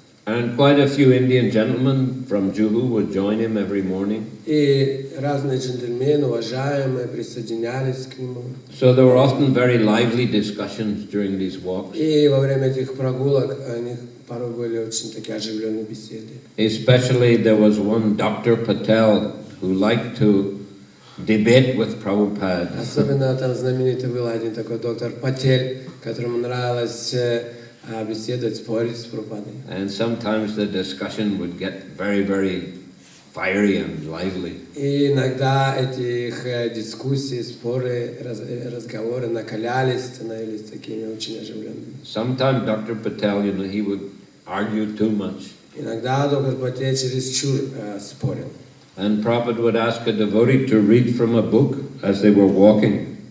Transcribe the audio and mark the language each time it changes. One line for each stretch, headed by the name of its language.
English: And quite a few Indian gentlemen from Juhu would join him every morning.
Russian: И разные джентльмены, уважаемые, присоединялись к нему.
English: So there were often very lively discussions during these walks.
Russian: И во время этих прогулок у них порой были очень такие оживленные беседы.
English: Especially there was one Dr. Patel who liked to debate with Prabhupada.
Russian: Особенно там знаменитый был один такой доктор Патель, которому нравилось беседовать, спорить с Прабхупадой.
English: And sometimes the discussion would get very, very fiery and lively.
Russian: И иногда эти их дискуссии, споры, разговоры накалялись, становились такими очень оживленными.
English: Sometimes Dr. Patel, he would argue too much.
Russian: Иногда доктор Патель чересчур спорил.
English: And Prabhupada would ask a devotee to read from a book as they were walking.